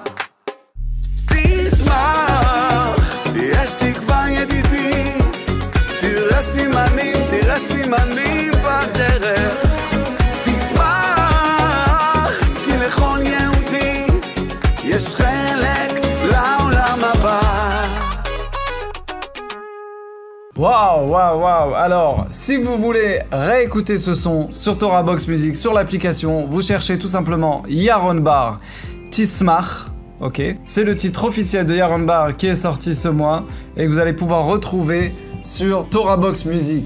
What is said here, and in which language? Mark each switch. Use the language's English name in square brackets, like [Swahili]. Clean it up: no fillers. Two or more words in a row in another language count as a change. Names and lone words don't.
[Hebrew] תשמח, יש תקווה ידידי, תראה סימנים, תראה סימנים בדרך, תשמח, כי לכל יהודי יש חלק לעולם הבא. Waouh, waouh, waouh. [French] Alors, si vous voulez réécouter ce son sur ToraBox Music, sur l'application, vous cherchez tout simplement Yaron Bar, Tismach, ok? C'est le titre officiel de Yaron Bar qui est sorti ce mois et que vous allez pouvoir retrouver sur ToraBox Music.